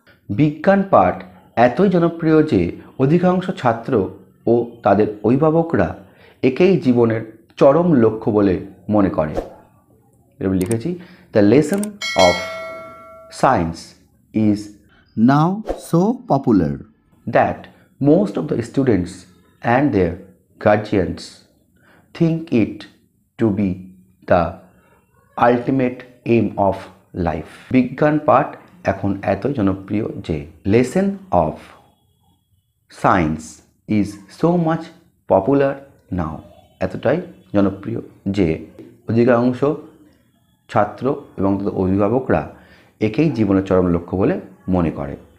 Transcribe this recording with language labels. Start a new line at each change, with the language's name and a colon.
Bangla: বিজ্ঞান পাঠ এতই জনপ্রিয় যে অধিকাংশ ছাত্র ও তাদের অভিভাবকরা একেই জীবনের চরম লক্ষ্য বলে মনে করে। এরকম লিখেছি,
English: The lesson of science is Now so popular that most of the students and their guardians think it to be the ultimate aim of life.
Bangla: বিজ্ঞান পাঠ এখন এতই জনপ্রিয় যে
English: lesson of science is so much popular now,
Bangla: এতটাই জনপ্রিয় যে অধিকাংশ ছাত্র এবং তাদের অভিভাবকরা একেই জীবনের চরম লক্ষ্য বলে মনে করে।